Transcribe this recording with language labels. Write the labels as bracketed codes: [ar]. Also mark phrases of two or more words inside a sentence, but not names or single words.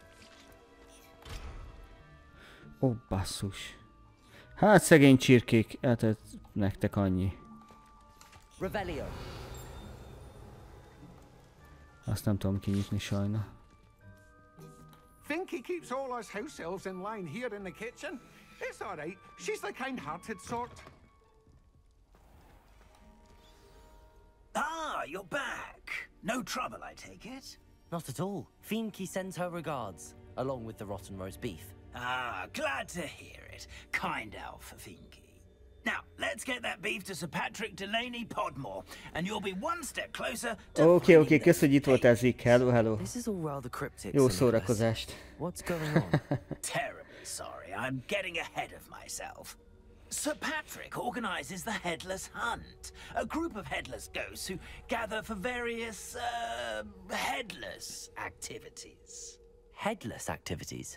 [hu] Ó, basszus. Hát szegény csirkék, hát ez nektek annyi. Revelio. Azt nem tudom kinyitni sajna. [en] Finky keeps all us house elves in line here in the kitchen. It's all right. She's the kind-hearted sort. Ah, you're back. No trouble, I take it? Not at all. Finky sends her regards, along with the rotten roast beef. Ah, glad to hear it. Kind elf for Finky. Now, let's get that beef to Sir Patrick Delaney Podmore, and you'll be one step closer to... [hu] Oké, kösz, hogy itt voltál, Zik. [en] Hello. This is all rather cryptic. [hu] Jó szórakozást. [en] What's going on? Terribly sorry, I'm getting ahead of myself. Sir Patrick organizes the Headless Hunt, a group of headless ghosts who gather for various, headless activities. Headless activities?